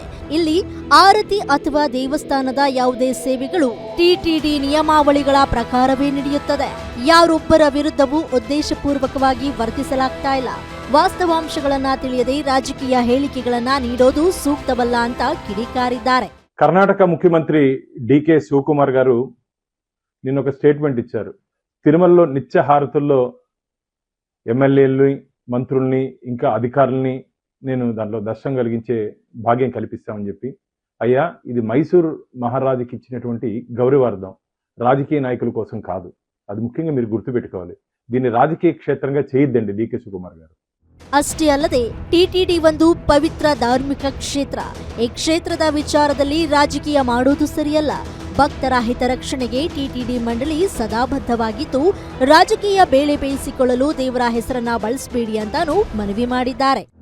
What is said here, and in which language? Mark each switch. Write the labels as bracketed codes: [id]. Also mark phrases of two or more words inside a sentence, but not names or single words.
[kn] ಇಲ್ಲಿ ಆರತಿ ಅಥವಾ ದೇವಸ್ಥಾನದ ಯಾವುದೇ ಸೇವೆಗಳು ಟಿಟಿಡಿ ನಿಯಮಾವಳಿಗಳ ಪ್ರಕಾರವೇ ನಡೆಯುತ್ತದೆ. ಯಾರೊಬ್ಬರ ವಿರುದ್ಧವೂ ಉದ್ದೇಶಪೂರ್ವಕವಾಗಿ ವರ್ತಿಸಲಾಗ್ತಾ ಇಲ್ಲ. ವಾಸ್ತವಾಂಶಗಳನ್ನ ತಿಳಿಯದೆ ರಾಜಕೀಯ ಹೇಳಿಕೆಗಳನ್ನ ನೀಡೋದು ಸೂಕ್ತವಲ್ಲ ಅಂತ ಕಿಡಿಕಾರಿದ್ದಾರೆ. [te] కర్ణాటక ముఖ్యమంత్రి డికే శివకుమార్ గారు నిన్న ఒక స్టేట్మెంట్ ఇచ్చారు. తిరుమలలో నిత్య హారతుల్లో ఎమ్మెల్యేలని, మంత్రుల్ని, ఇంకా అధికారుల్ని నేను దాంట్లో దర్శనం కలిగించే భాగ్యం కల్పిస్తామని చెప్పి, అయ్యా ఇది మైసూర్ మహారాజుకి ఇచ్చినటువంటి గౌరవార్థం, రాజకీయ నాయకుల కోసం కాదు. అది ముఖ్యంగా మీరు గుర్తుపెట్టుకోవాలి. దీన్ని రాజకీయ క్షేత్రంగా చేయొద్దండి డికే శివకుమార్ గారు. [kn] ಅಷ್ಟೇ ಅಲ್ಲದೆ ಟಿಟಿಡಿ ಒಂದು ಪವಿತ್ರ ಧಾರ್ಮಿಕ ಕ್ಷೇತ್ರ. ಈ ಕ್ಷೇತ್ರದ ವಿಚಾರದಲ್ಲಿ ರಾಜಕೀಯ ಮಾಡೋದು ಸರಿಯಲ್ಲ. ಭಕ್ತರ ಹಿತರಕ್ಷಣೆಗೆ ಟಿಟಿಡಿ ಮಂಡಳಿ ಸದಾ ಬದ್ಧವಾಗಿದ್ದು, ರಾಜಕೀಯ ಬೇಳೆ ಬೇಯಿಸಿಕೊಳ್ಳಲು ದೇವರ ಹೆಸರನ್ನ ಬಳಸಬೇಡಿ ಅಂತಾನೂ ಮನವಿ ಮಾಡಿದ್ದಾರೆ.